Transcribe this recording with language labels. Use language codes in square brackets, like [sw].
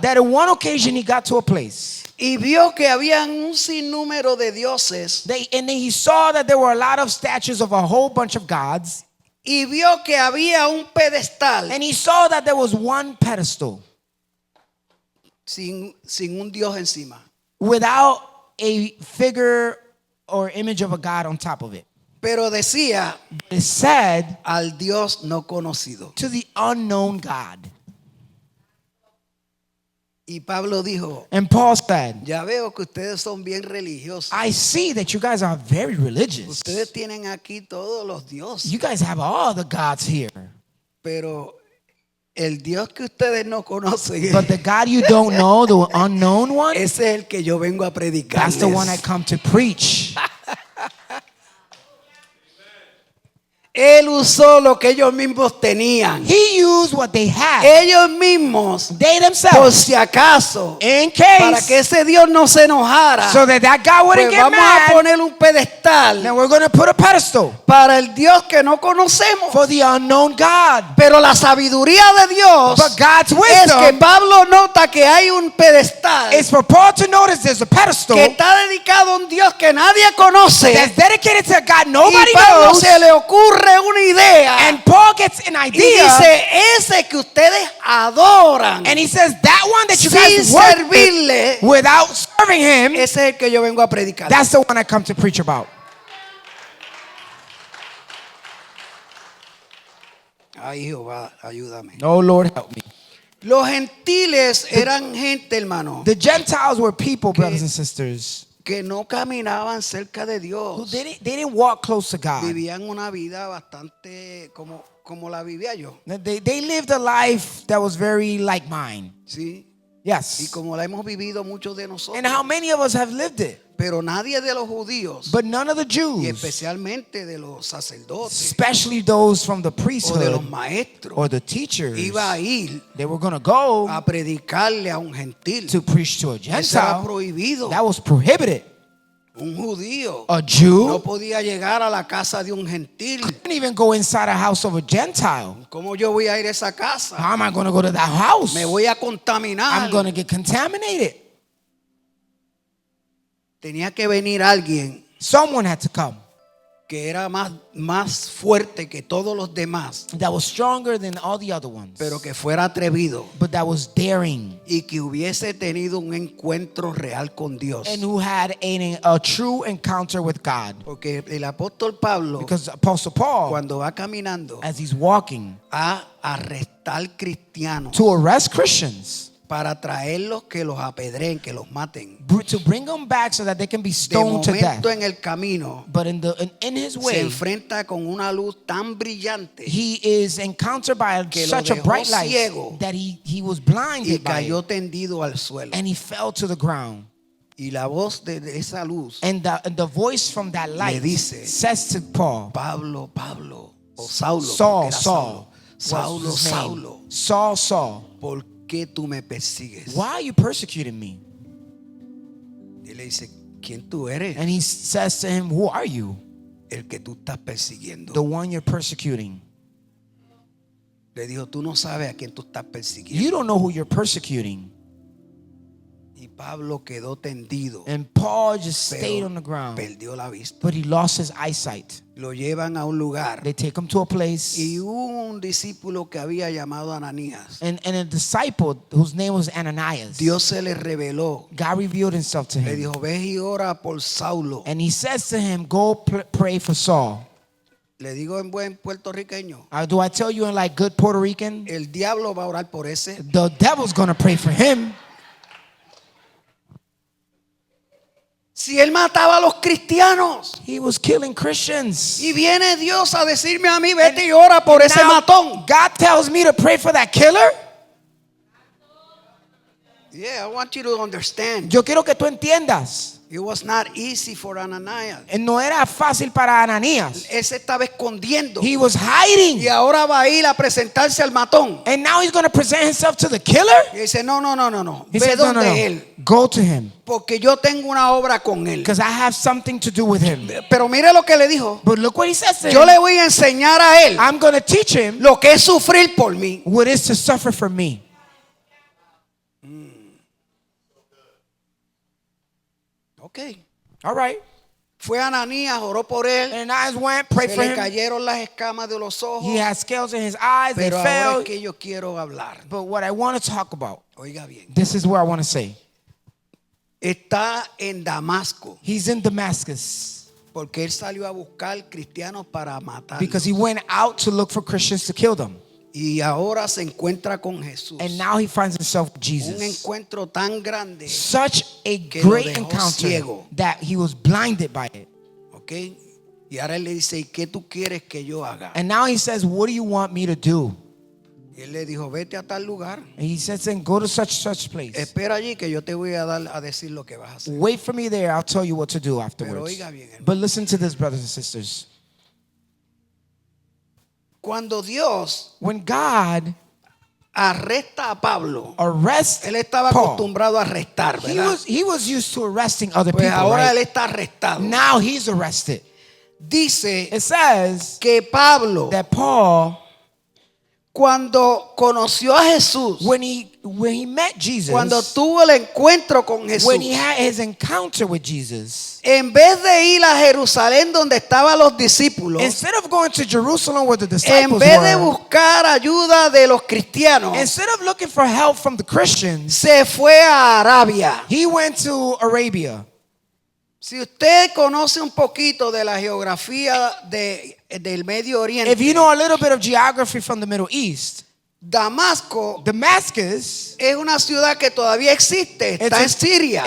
[en] That on one occasion he got to a place. [es] y vio que habían un sinnúmero de dioses [en] And then he saw that there were a lot of statues of a whole bunch of gods. [es] y vio que había un pedestal [en] And he saw that there was one pedestal [es] sin un Dios encima. [en] without a figure or image of a god on top of it. [es] Pero decía [en] It said [es] al Dios no conocido. [en] to the unknown God. [es] Y Pablo dijo, [en] And Paul said, [es] ya veo que ustedes son bien religiosos. [en] I see that you guys are very religious. [es] Ustedes tienen aquí todos los dioses. [en] You guys have all the gods here. [es] Pero el Dios que ustedes no conocen, [en] But the God you don't know, the unknown one, [es] ese es el que yo vengo a predicar. [en] that's the one I come to preach. [es] Él usó lo que ellos mismos tenían. [en] He used what they had. [es] Ellos mismos, [en] They [es] por [en] themselves, [es] si acaso, [en] in [es] para que ese Dios no se enojara, [en] so that God [es] pues [en] wouldn't get [es] vamos a [en] mad, [es] poner un pedestal [en] then we're going to put a pedestal [es] para el Dios que no conocemos. [en] for the unknown God. [es] Pero la sabiduría de Dios [en] But God's [es] es que [en] wisdom [es] Pablo nota que hay un pedestal [en] is for Paul to notice there's a pedestal [es] que está dedicado a un Dios que nadie conoce. [en] that's dedicated to a God [es] Y [en] nobody [es] Pablo [en] knows. [es] se le ocurre una idea [en] And Paul gets an [es] y [en] idea [es] dice, ese que ustedes adoran [en] and he says that one that you [es] sin [en] guys worship [es] servirle, [en] without serving him, [es] ese es el que yo vengo a predicar. [en] that's the one I come to preach about. [es] Ay, Jehová, ayúdame. [en] Oh Lord, help me. [es] Los gentiles eran gente, hermano, [en] The Gentiles were people, brothers and sisters, [es] que no caminaban cerca de [en] who [es] Dios. [en] they didn't walk close to God. [es] Vivían una vida bastante como la vivía yo. [en] They lived a life that was very like mine. [es] ¿Sí? Y [en] Yes. [es] como la hemos vivido muchos de nosotros. [en] And how many of us have lived it? [es] Pero nadie de los judíos, [en] But none of the [es] y [en] Jews, [es] especialmente de los sacerdotes [en] especially those from the [es] o de los [en] priesthood [es] maestros, [en] or the teachers, [es] iba a ir [en] they were going to go [es] a predicarle a un gentil. [en] to preach to a [es] Eso era [en] Gentile. [es] prohibido. [en] That was prohibited. [es] Un judío [en] A Jew [es] no podía llegar a la casa de un gentil. [en] couldn't even go inside a house of a Gentile. [es] ¿Cómo yo voy a ir a esa casa? [en] How am I going to go to that house? [es] Me voy a contaminar. [en] I'm going to get contaminated. [es] Tenía que venir alguien [en] Someone had to come [es] que era más fuerte que todos los demás, [en] that was stronger than all the other ones, [es] pero que fuera atrevido [en] but that was daring [es] y que hubiese tenido un encuentro real con Dios. [en] and who had a true encounter with God. [es] Porque el apóstol Pablo, [en] Because Apostle Paul, [es] cuando va caminando [en] as he's walking [es] a arrestar cristianos [en] to arrest Christians, [es] para traerlos que los apedreen, que los maten, [en] to bring them back so that they can be [es] de [en] stoned to death. [es] momento en el camino [en] But in his [es] se [en] way, [es] enfrenta con una luz tan brillante [en] he is encountered by [es] que lo [en] such a [es] dejó [en] bright light [es] ciego [en] that he was [es] y [en] blinded by [es] cayó [en] it, [es] tendido al suelo. [en] and he fell to the ground. [es] Y la voz de esa luz, [en] And the voice from that light [es] dice, [en] says to Paul, [es] Pablo, Pablo, o Saulo, [en] Saul, [es] porque era Saulo, [en] was his name. [es] Saulo, [en] Saul, Saul, [es] ¿por qué tú me persigues? [en] why are you persecuting me? [es] Y le dice, ¿quién tú eres? [en] And he says to him, who are you? [es] El que tú estás persiguiendo. [en] The one you're persecuting. [es] Le dijo, tú no sabes a quién tú estás persiguiendo. [en] You don't know who you're persecuting. [es] Y Pablo quedó tendido, [en] And Paul just stayed [es] pero [en] on the ground. [es] perdió la vista. [en] But he lost his eyesight. [es] Lo llevan a un lugar [en] They take him to a place. [es] y hubo un discípulo que había llamado a Ananías. [en] And a disciple whose name was Ananias. [es] Dios se le reveló, [en] God revealed himself to [es] le [en] him. [es] dijo, ve y ora por Saulo. [en] And he says to him, go pray for Saul. [es] Le digo en buen puertorriqueño, [en] Do I tell you in like good Puerto Rican? [es] el diablo va a orar por ese. [en] The devil's going to pray for him. [es] Si él mataba a los cristianos [en] He was killing Christians. [es] y viene Dios a decirme a mí, vete y ora por ese [en] Now, [es] matón. [en] God tells me to pray for that killer. Yeah, I want you to understand. [es] Yo quiero que tú entiendas. [en] It was not easy for Ananias. [es] No era fácil para Ananías. Él se estaba escondiendo [en] He was hiding. [es] y ahora va a ir a presentarse al matón. [en] And now he's going to present himself to the killer. [es] Y dice, no. [en] He [es] Ve [en] says, no, [es] donde [en] no, [es] él, [en] no. Go to him. [es] porque yo tengo una obra con él. [en] Because I have something to do with him. [es] Pero mire lo que le dijo. [en] But look what he says to [es] Yo [en] him. [es] le voy a enseñar a él [en] I'm going to teach him [es] lo que es sufrir por mí. [en] what it is to suffer for me. Ok. All right. [es] Fue Ananías, oró por él. [en] And Ananias went, prayed [es] Se [en] for [es] le [en] him. [es] cayeron las escamas de los ojos. [en] He had scales in his eyes. They [es] Pero ahora [en] fell. [es] es que yo quiero hablar. [en] But what I want to talk about, [es] Oiga bien. [en] this is where I want to say. [es] Está en Damasco [en] He's in Damascus [es] porque él salió a buscar cristianos para matar. [en] because he went out to look for Christians to kill them. [es] Y ahora se encuentra con Jesús. [en] And now he finds himself with [es] Un [en] Jesus. [es] encuentro tan grande. [en] Such a [es] que lo [en] great [es] dejó [en] encounter [es] ciego. [en] that he was blinded by it. ¿Ok? [es] Y ahora él le dice, ¿y qué tú quieres que yo haga? [en] And now he says, what do you want me to do? [es] Y él le dijo, vete a tal lugar. [en] And he says, then go to such place. [es] Espera allí que yo te voy a dar a decir lo que vas a hacer. [en] Wait for me there. I'll tell you what to do [es] Pero [en] afterwards. [es] oiga bien, hermano. [en] But listen to this, brothers and sisters. [es] Cuando Dios [en] When God [es] arresta a Pablo, [en] arrests [es] él estaba [en] Paul, [es] acostumbrado a arrestar, ¿verdad? [en] he was used to arresting other [es] Pues [en] people, [es] ahora [en] right? [es] él está arrestado. [en] Now he's arrested. [es] Dice [en] It says [es] que Pablo, [en] that Paul, [es] cuando conoció a Jesús, [en] when he met Jesus, [es] cuando tuvo el encuentro con Jesús, [en] when he had his encounter with Jesus, [es] en vez de ir a Jerusalén donde estaban los discípulos, [en] instead of going to Jerusalem where the [es] en [en] disciples [es] vez de [en] were, [es] buscar ayuda de los cristianos, [en] instead of looking for help from the Christians, [es] se fue a Arabia. [en] he went to Arabia. [es] Si usted conoce un poquito de la geografía del Medio Oriente, [en] If you know a little bit of geography from the Middle East, [es] Damasco [en] Damascus, [es] es una ciudad que todavía existe, está en Siria.